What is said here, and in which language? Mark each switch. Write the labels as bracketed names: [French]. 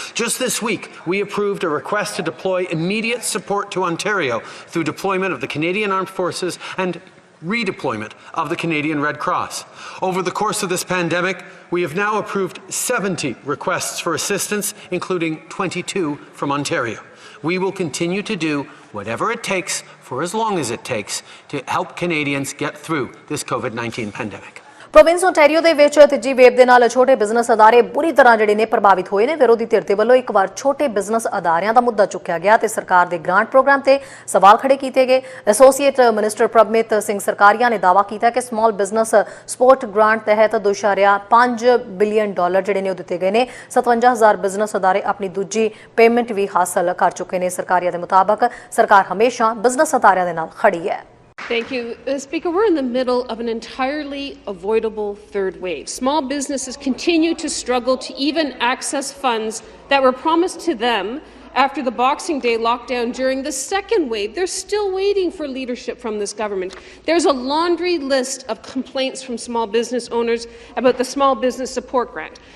[English] Just this week, we approved a request to deploy immediate support to Ontario through deployment of the Canadian Armed Forces and redeployment of the Canadian Red Cross. Over the course of this pandemic, we have now approved 70 requests for assistance, including 22 from Ontario. We will continue to do whatever it takes for as long as it takes to help Canadians get through this COVID-19 pandemic. [Punjabi] Province Ontario ਦੇ ਵਿੱਚ ਤੀਜੀ wave ਦੇ ਨਾਲ ਛੋਟੇ business ਅਦਾਰੇ ਬੁਰੀ ਤਰ੍ਹਾਂ ਜਿਹੜੇ ਨੇ ਪ੍ਰਭਾਵਿਤ ਹੋਏ ਨੇ। ਵਿਰੋਧੀ ਧਿਰ ਦੇ ਵੱਲੋਂ ਇੱਕ ਵਾਰ ਛੋਟੇ ਬਿਜ਼ਨਸ ਅਦਾਰਿਆਂ ਦਾ ਮੁੱਦਾ ਚੁੱਕਿਆ ਗਿਆ ਤੇ ਸਰਕਾਰ ਦੇ ਗ੍ਰਾਂਟ ਪ੍ਰੋਗਰਾਮ ਤੇ ਸਵਾਲ ਖੜੇ ਕੀਤੇ ਗਏ। ਐਸੋਸੀਏਟ ਮਿਨਿਸਟਰ ਪ੍ਰਭਮਿਤ ਸਿੰਘ ਸਰਕਾਰੀਆ ਨੇ ਦਾਅਵਾ ਕੀਤਾ ਕਿ ਸਮਾਲ ਬਿਜ਼ਨਸ ਸਪੋਰਟ ਗ੍ਰਾਂਟ ਤਹਿਤ $2.5 ਬਿਲੀਅਨ ਜਿਹੜੇ ਨੇ ਉਹ ਦਿੱਤੇ ਗਏ ਨੇ। 57,000 ਬਿਜ਼ਨਸ ਅਦਾਰੇ ਆਪਣੀ ਦੂਜੀ ਪੇਮੈਂਟ ਵੀ ਹਾਸਲ ਕਰ ਚੁੱਕੇ ਨੇ। ਸਰਕਾਰੀਆ ਦੇ ਮੁਤਾਬਕ ਸਰਕਾਰ ਹਮੇਸ਼ਾ ਬਿਜ਼ਨਸ ਅਦਾਰਿਆਂ ਦੇ ਨਾਲ ਖੜੀ ਹੈ। [English] Thank you. Speaker, we're in the middle of an entirely avoidable third wave. Small businesses continue to struggle to even access funds that were promised to them after the Boxing Day lockdown during the second wave. They're still waiting for leadership from this government. There's a laundry list of complaints from small business owners about the Small Business Support Grant.